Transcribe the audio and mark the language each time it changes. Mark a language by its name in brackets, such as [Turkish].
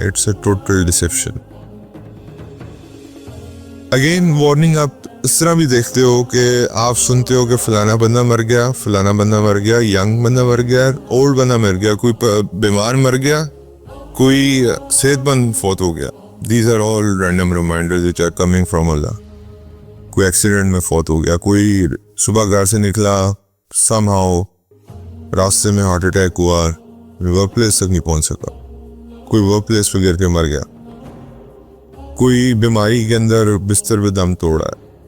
[English] It's a total deception. [Urdu] Again warning آپ اس طرح بھی دیکھتے ہو کہ آپ سنتے ہو کہ فلانا بندہ مر گیا, فلانا بندہ مر گیا, ینگ بندہ مر گیا, اولڈ بندہ مر گیا, کوئی بیمار مر گیا, کوئی صحت مند فوت ہو گیا. [English] These are all random reminders which are coming from Allah. [Urdu] کوئی ایکسیڈنٹ میں فوت ہو گیا, کوئی صبح گھر سے نکلا somehow راستے میں ہارٹ اٹیک ہوا, ورک پلیس تک نہیں پہنچ سکا, کوئی ورک پلیس پہ گر کے مر گیا, کوئی بیماری کے اندر بستر پہ دم توڑا ہے.